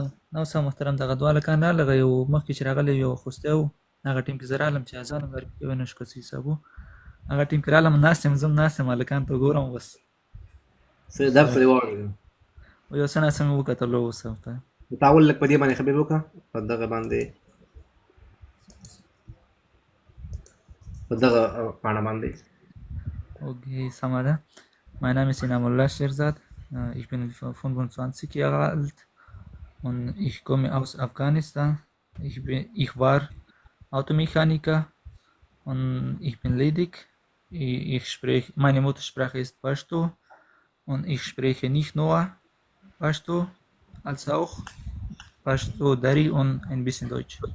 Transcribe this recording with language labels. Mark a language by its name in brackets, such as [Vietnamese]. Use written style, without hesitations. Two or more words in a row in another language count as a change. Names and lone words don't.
[Pashto] نه استاد محترم، دغه دوه هلکان راغله، یو مخکې چې راغلی یو خوستی و، هغه ټیم کې زه رالم چې اذان هم ورکړي کوی نه شو که څه حساب و، هغه ټیم کې رالم، ناست یم، زه هم ناست یم، هلکانو ته ګورم بس. درس دې واورېدم، یو څه ناڅه مې وکتلو اوس ورته. تا اول لږ په دې باندې خبرې وکړه، په دغه باندې، په دغه پاڼه باندې. Okay, سمه ده. [German] Mein Name ist Inamullah Sherzad. Ich bin 25 Jahre alt und ich komme aus Afghanistan. Ich war Automechaniker und ich bin ledig. Meine Muttersprache ist Pashto und ich spreche nicht nur Pashto, als auch Pashto, Dari und ein bisschen Deutsch.